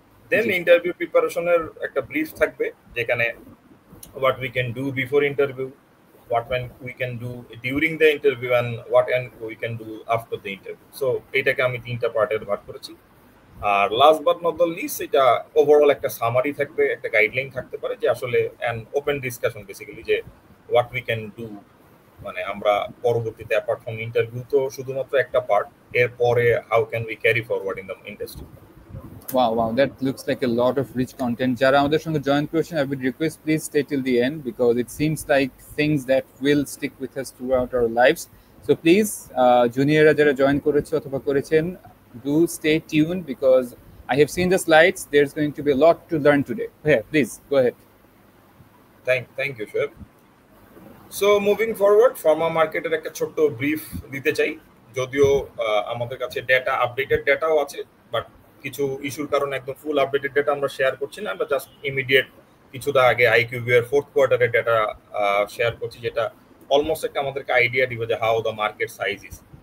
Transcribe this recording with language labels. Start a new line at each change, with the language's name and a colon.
Bangla: দেন interview প্রিপারেশনের একটা brief থাকবে, যেখানে
English: what we can do before interview, what we can do during the interview, and what we can do after the interview.
Bangla: So এটাকে আমি তিনটা পার্টে ভাগ করেছি। আর
English: last but not the list,
Bangla: এটা ওভারঅল একটা সামারি থাকবে, একটা গাইডলাইন থাকতে পারে, যে আসলে
English: an open discussion basically,
Bangla: যে
English: what we can do,
Bangla: মানে আমরা পরবর্তীতে
English: apart from interview
Bangla: তো শুধুমাত্র একটা পার্ট, এরপরে
English: How can we carry forward in the industry. Wow, that looks like a lot of rich content.
Bangla: যারা আমাদের সঙ্গে জয়েন করেছেন,
English: I would request please stay till the end, because it seems like things that will stick with us throughout our lives. So please, juniorরা
Bangla: যারা join করেছে অথবা করেছেন,
English: do stay tuned, because I have seen the slides. There's going to be a lot to learn today. Yeah, please go ahead. Thank you, Shoaib.
Bangla: So moving forward, pharma marketer একটা ছোট্ট brief দিতে চাই, যদিও আমাদের কাছে data, updated ডেটাও আছে, but কিছু ইস্যুর কারণে একদম ফুল আপডেটেড ডেটা আমরা শেয়ার করছি না। আমরা জাস্ট ইমিডিয়েট কিছুটা আগে আইকিউভিউ এর ফোর্থ কোয়ার্টারের ডেটা শেয়ার করছি, যেটা অলমোস্ট একটা আমাদেরকে আইডিয়া দিবে যে
English: How the market size is.